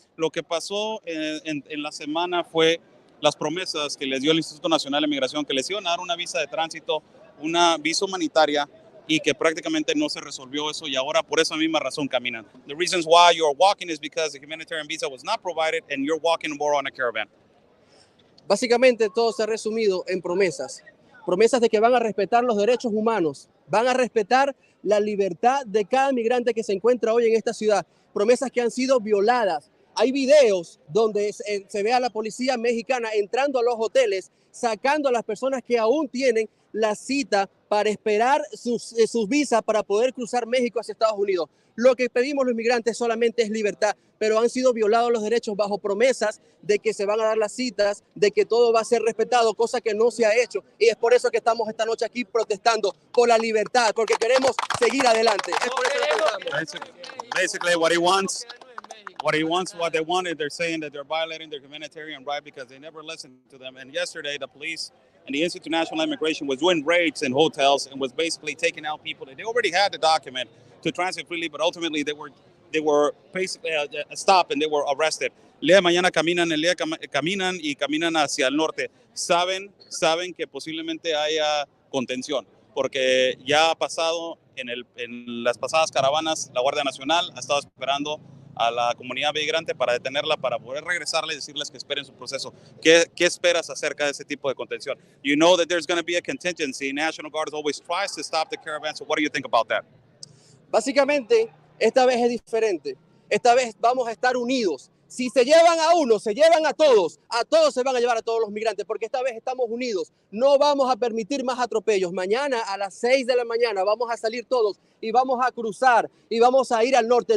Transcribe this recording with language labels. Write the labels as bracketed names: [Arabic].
[Spanish] Lo que pasó en la semana fue las promesas que les dio el Instituto Nacional de Migración, que les iban a dar una visa de tránsito, una visa humanitaria, y que prácticamente no se resolvió eso, y ahora por esa misma razón caminan. [English] The reasons why you're walking is because the humanitarian visa was not provided and you're walking more on a caravan. [Spanish] Básicamente todo se ha resumido en promesas. Promesas de que van a respetar los derechos humanos, van a respetar la libertad de cada migrante que se encuentra hoy en esta ciudad. Promesas que han sido violadas. Hay videos donde se ve a la policía mexicana entrando a los hoteles, sacando a las personas que aún tienen la cita para esperar sus visas para poder cruzar México hacia Estados Unidos. Lo que pedimos los migrantes solamente es libertad, pero han sido violados los derechos bajo promesas de que se van a dar las citas, de que todo va a ser respetado, cosa que no se ha hecho. Y es por eso que estamos esta noche aquí protestando por la libertad, porque queremos seguir adelante. Es por eso que protestamos. [English] Basically, what they wanted, they're saying that they're violating their humanitarian right because they never listened to them. And yesterday, the police and the Institute of National Immigration was doing raids in hotels and was basically taking out people that they already had the document to transit freely, but ultimately they were basically stopped and they were arrested. [Spanish] El día de mañana caminan hacia el norte. Saben que posiblemente haya contención, porque ya ha pasado en las pasadas caravanas, la Guardia Nacional ha estado esperando a la comunidad migrante para detenerla, para poder regresarle y decirles que esperen su proceso. ¿Qué esperas acerca de ese tipo de contención? [English] You know that there's going to be a contingency. National Guard always tries to stop the caravan. So what do you think about that? [Spanish] Básicamente, esta vez es diferente. Esta vez vamos a estar unidos. Si se llevan a uno, se llevan a todos se van a llevar a todos los migrantes, porque esta vez estamos unidos. No vamos a permitir más atropellos. Mañana a las 6 de la mañana vamos a salir todos y vamos a cruzar y vamos a ir al norte.